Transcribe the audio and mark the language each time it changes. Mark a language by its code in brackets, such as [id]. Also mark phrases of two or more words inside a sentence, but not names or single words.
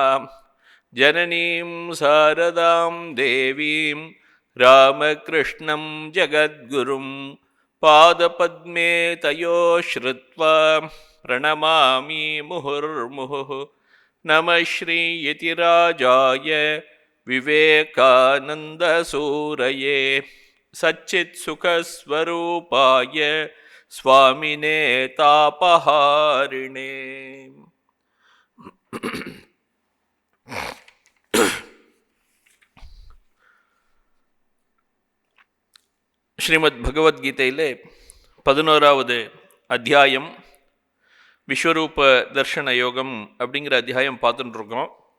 [sa] जननीं शारदां देवीं रामकृष्णं जगद्गुरुं पादपद्मे तयो श्रुत्वा प्रणमामि मुहुर्मुहुः। नमः श्रीयतिराजाय विवेकानन्दसूरये सच्चित्सुखस्वरूपाय स्वामिने तापहारिणे। [ta] ஸ்ரீமத் பகவத்கீதையிலே 11வது அத்தியாயம் விஸ்வரூப தர்ஷன யோகம் அப்படிங்கிற அத்தியாயம் பார்த்துட்டு இருக்கோம்.